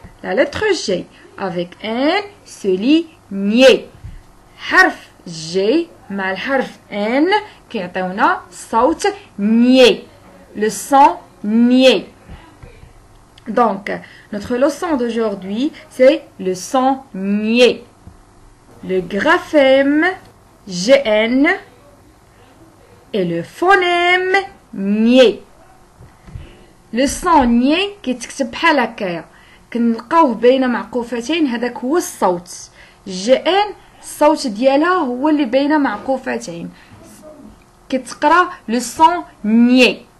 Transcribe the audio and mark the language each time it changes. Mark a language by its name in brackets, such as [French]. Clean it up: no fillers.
[French] La lettre G avec N se lit niais. [Arabic] حرف G مع الحرف N كيعطيونا صوت niais. [French] Le son niais. Donc, notre leçon d'aujourd'hui, c'est le son niais. Le graphème GN et le phonème niais. Le son niais [Arabic] كيتكتب بحال هكايا كنلقاوه بين معقوفتين, هذاك هو الصوت. GN الصوت ديالها هو اللي بين معقوفتين كتقرا [French] le son niais.